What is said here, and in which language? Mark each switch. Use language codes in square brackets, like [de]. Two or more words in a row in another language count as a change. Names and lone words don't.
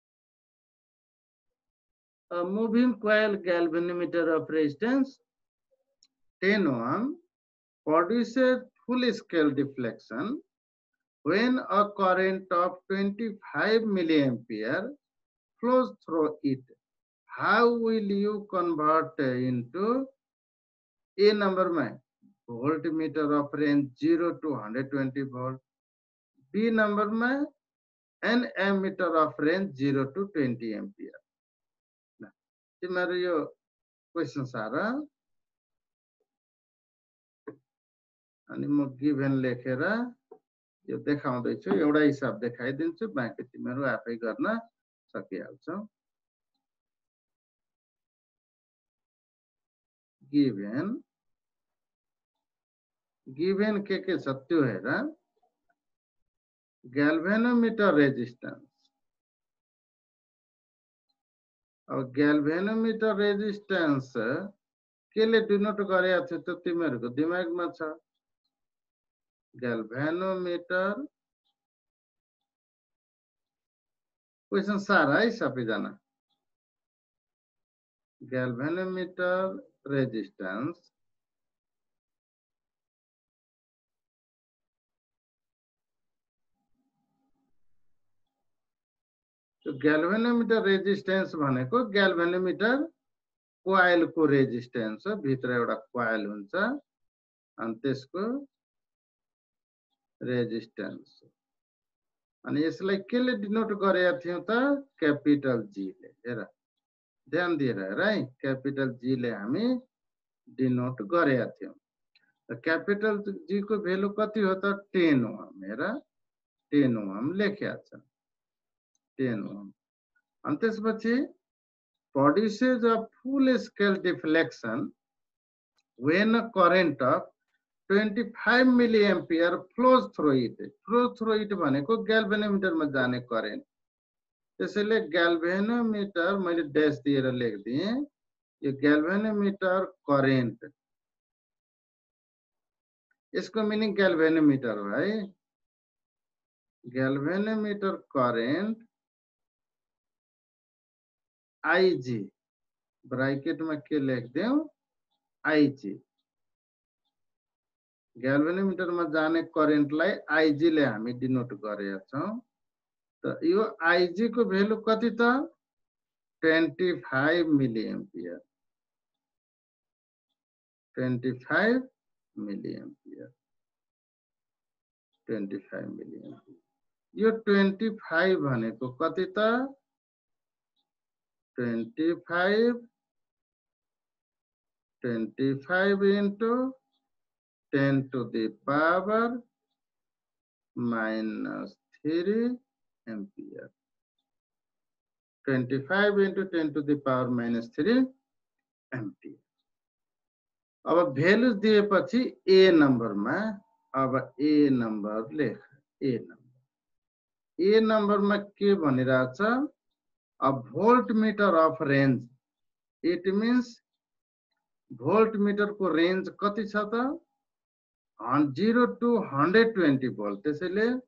[en] A moving coil galvanometer of resistance 10 ohm produces full scale deflection when a current of 25 milliampere flows through it. How will you convert into A number में voltmeter of range 0 to 120 volt, B number में an ammeter of range 0 to 20 ampere. [ne] तिम्रो यो क्वेशन सारा अनि म गिभन लेखेर यो देखाउँदै छु एउटा हिसाब देखाइदिन्छु बाँकी तिमीहरू आफै गर्न सकिहाल्छौ गिभन के छ त्यो हेर [en] galvanometer resistance [ne] अब [en] galvanometer resistance [ne] केले डिनोट गरेको थियो त तिमीहरूको दिमागमा छ [en] galvanometer question [ne] सारा है सबैजना [en] galvanometer resistance [ne] तो [en] galvanometer resistance [ne] भनेको [en] galvanometer coil [ne] को रेजिस्टेन्स हो भित्र एउटा coil हुन्छ अनि त्यसको रेजिस्टेन्स अनि यसलाई केले डिनोट गरेका थियौ त [en] capital G [ne] ले हेर ध्यान दिएर हेर है [en] capital G [ne] ले हामी डिनोट गरेका थियौ त [en] capital G [ne] को भ्यालु कति हो त 10 ओम हेर 10 ओम लेखेको छ 10 ओम अनि त्यसपछि [en] produces a full scale deflection when a current of 25 milliampere flows through it. Flows through it भनेको galvanometer [ne] मा जाने [en] current. [ne] त्यसैले galvanometer मैले डैश दिएर लेख्दिए यो [en] galvanometer current [ne] यसको मिनिङ galvanometer हो है [en] galvanometer current IG [ne] ब्रैकेट में के लेख देऊ IG galvanometer में जाने करेन्ट लाई IG ले हामी डिनोट गरेका छौं त यो IG को भ्यालु कति त 25 मिलिएम्पियर 25 मिलिएम्पियर यो 25 भनेको कति त [en] 25 into 10 to the power minus 3 ampere 25 into 10 to the power minus 3 ampere [ne] अब भ्यालु दिएपछि ए नम्बरमा अब ए नम्बर लेख ए नम्बरमा के भनिरहेछ [en] a voltmeter of range it means voltmeter [ne] को रेन्ज कति छ त [en] 0 to 120 volt [ne] त्यसैले